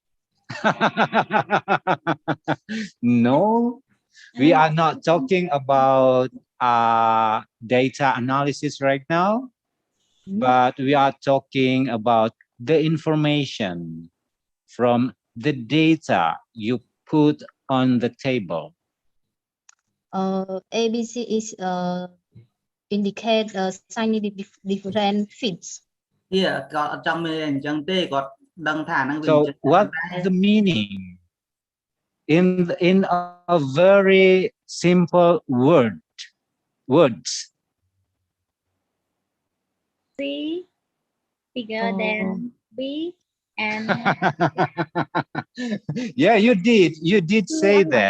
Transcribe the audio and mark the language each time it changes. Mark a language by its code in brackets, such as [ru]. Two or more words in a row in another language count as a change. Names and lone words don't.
[en] No, we are not talking about data analysis right now, but we are talking about the information from the data you put on the table. ABC is indicate significant different fits. Yeah, [km] គាត់អត់ចង់មានអញ្ចឹងទេគាត់ដឹងថាហ្នឹងវា [en] So what is the meaning in a very simple words? C bigger than B and Yeah, you did say that.